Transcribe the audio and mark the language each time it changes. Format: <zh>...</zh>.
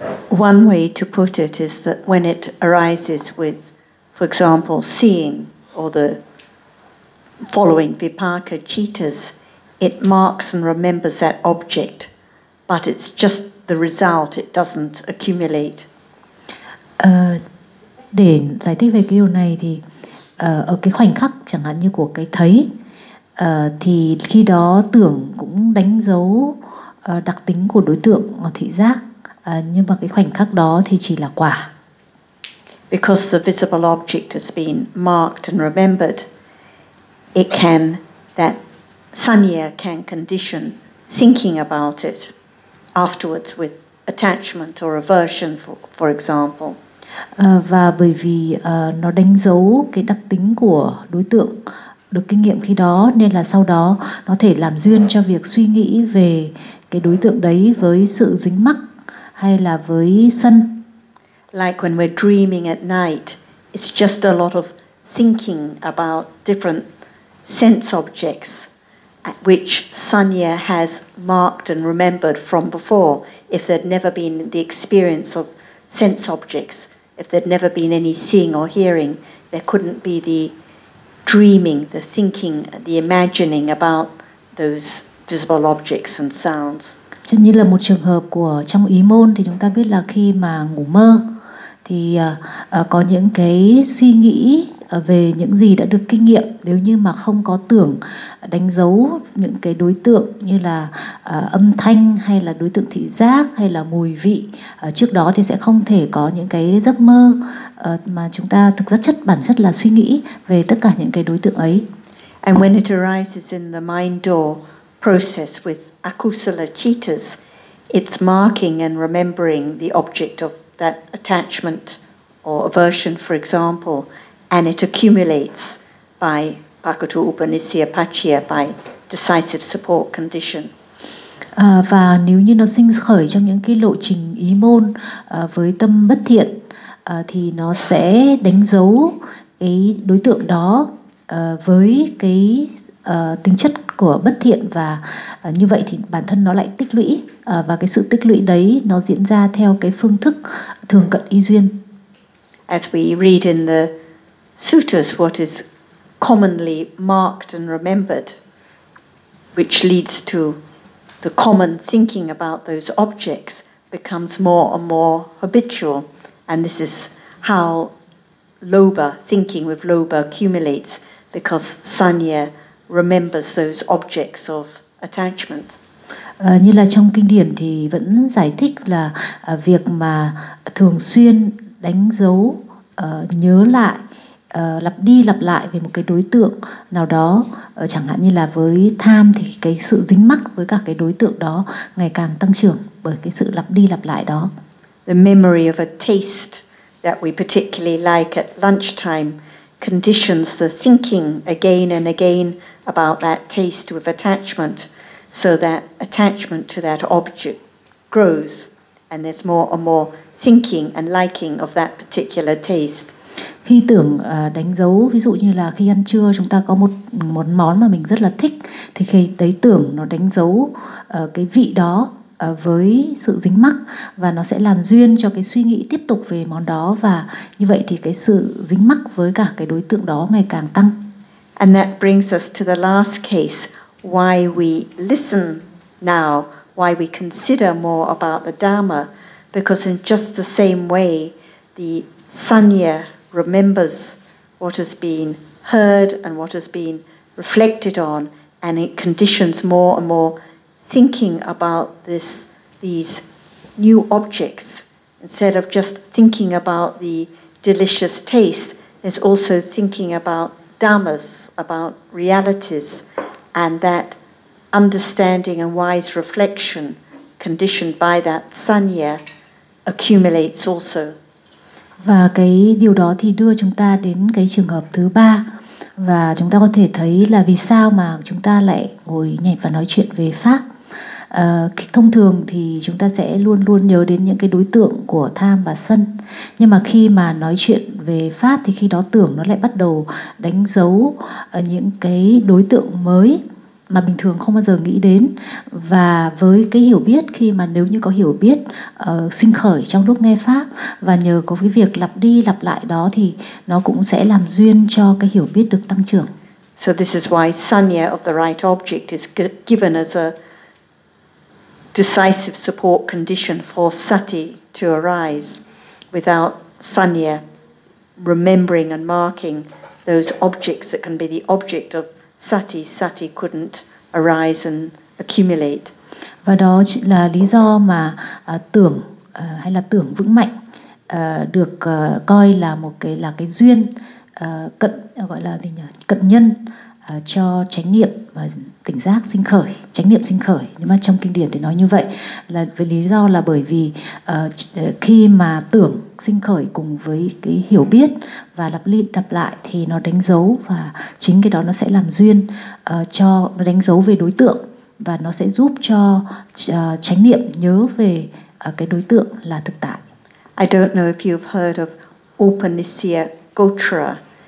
<en>One way to put it is that when it arises with, for example, seeing or the following vipaka cittas, it marks and remembers that object, but it's just the result, it doesn't accumulate.</en> <vi>Để giải thích về cái điều này thì ở cái khoảnh khắc chẳng hạn như của cái thấy thì khi đó tưởng cũng đánh dấu đặc tính của đối tượng thị giác nhưng mà cái khoảnh khắc đó thì chỉ là quả.</vi> <en>Because the visible object has been marked and remembered, it can, that sanya can condition thinking about it afterwards with attachment or aversion, for example.</en> <vi>Và bởi vì nó đánh dấu cái đặc tính của đối tượng được kinh nghiệm khi đó nên là sau đó nó thể làm duyên cho việc suy nghĩ về cái đối tượng đấy với sự dính mắc hay là với sân.</vi> <en>Like when we're dreaming at night, it's just a lot of thinking about different sense objects at which sanya has marked and remembered from before if there'd never been the experience of sense objects. If there'd never been any seeing or hearing, there couldn't be the dreaming, the thinking, the imagining about those visible objects and sounds.</en> <vi>Chẳng như là một trường hợp của trong ý môn thì chúng ta biết là khi mà ngủ mơ thì có những cái suy nghĩ về những gì đã được kinh nghiệm. Nếu như mà không có tưởng đánh dấu những cái đối tượng như là âm thanh hay là đối tượng thị giác hay là mùi vị trước đó thì sẽ không thể có những cái giấc mơ mà chúng ta thực rất chất bản chất là suy nghĩ về tất cả những cái đối tượng ấy.</vi> <en>And when it arises in the mind or process with akusala cittas, it's marking and remembering the object of that attachment or aversion, for example. And it accumulates by pakutu upanisya pachya, by decisive support condition.</en> <vi>Và nếu như nó sinh khởi trong những cái lộ trình ý môn với tâm bất thiện, thì nó sẽ đánh dấu cái đối tượng đó với cái tính chất của bất thiện và như vậy thì bản thân nó lại tích lũy và cái sự tích lũy đấy nó diễn ra theo cái phương thức thường cận ý duyên.</vi> <en>As we read in the sutras, what is commonly marked and remembered, which leads to the common thinking about those objects, becomes more and more habitual. And this is how lobha, thinking with lobha, accumulates, because sanya remembers those objects of attachment.</en> <vi>Như là trong kinh điển thì vẫn giải thích là việc mà thường xuyên đánh dấu, nhớ lại, lặp đi lặp lại về một cái đối tượng nào đó, chẳng hạn như là với tham thì cái sự dính mắc với cả cái đối tượng đó ngày càng tăng trưởng bởi cái sự lặp đi lặp lại đó.</vi> <en>The memory of a taste that we particularly like at lunchtime conditions the thinking again and again about that taste with attachment, so that attachment to that object grows and there's more and more thinking and liking of that particular taste.</en> <vi>Khi tưởng đánh dấu, ví dụ như là khi ăn trưa chúng ta có một món món mà mình rất là thích, thì khi đấy tưởng nó đánh dấu cái vị đó với sự dính mắc và nó sẽ làm duyên cho cái suy nghĩ tiếp tục về món đó và như vậy thì cái sự dính mắc với cả cái đối tượng đó ngày càng tăng.</vi> <en>And that brings us to the last case, why we listen now, why we consider more about the Dharma, because in just the same way the sanya remembers what has been heard and what has been reflected on, and it conditions more and more thinking about this, these new objects. Instead of just thinking about the delicious taste, there's also thinking about dhammas, about realities, and that understanding and wise reflection conditioned by that sanya accumulates also.</en> <vi>Và cái điều đó thì đưa chúng ta đến cái trường hợp thứ ba. Và chúng ta có thể thấy là vì sao mà chúng ta lại ngồi nhảy và nói chuyện về Pháp. Thông thường thì chúng ta sẽ luôn luôn nhớ đến những cái đối tượng của tham và sân. Nhưng mà khi mà nói chuyện về Pháp thì khi đó tưởng nó lại bắt đầu đánh dấu những cái đối tượng mới mà bình thường không bao giờ nghĩ đến. Và với cái hiểu biết, khi mà nếu như có hiểu biết sinh khởi trong lúc nghe pháp, và nhờ có cái việc lặp đi lặp lại đó, thì nó cũng sẽ làm duyên cho cái hiểu biết được tăng trưởng.</vi> <en>So this is why sanya of the right object is given as a decisive support condition for sati to arise. Without sanya, remembering and marking those objects that can be the object of sati, sati couldn't arise and accumulate.</en> <vi>Và đó là lý do mà tưởng hay là tưởng vững mạnh được coi là một cái là cái duyên cận gọi là gì nhỉ? Cận nhân cho chánh niệm và tỉnh giác sinh khởi, chánh niệm sinh khởi. Nhưng mà trong kinh điển thì nói như vậy là với lý do là bởi vì khi mà tưởng sinh khởi cùng với cái hiểu biết và lặp đi lặp lại thì nó đánh dấu, và chính cái đó nó sẽ làm duyên cho, nó đánh dấu về đối tượng, và nó sẽ giúp cho chánh niệm nhớ về cái đối tượng là thực tại.</vi> <en>I don't know if you've heard of Upanisya Gotra.</en>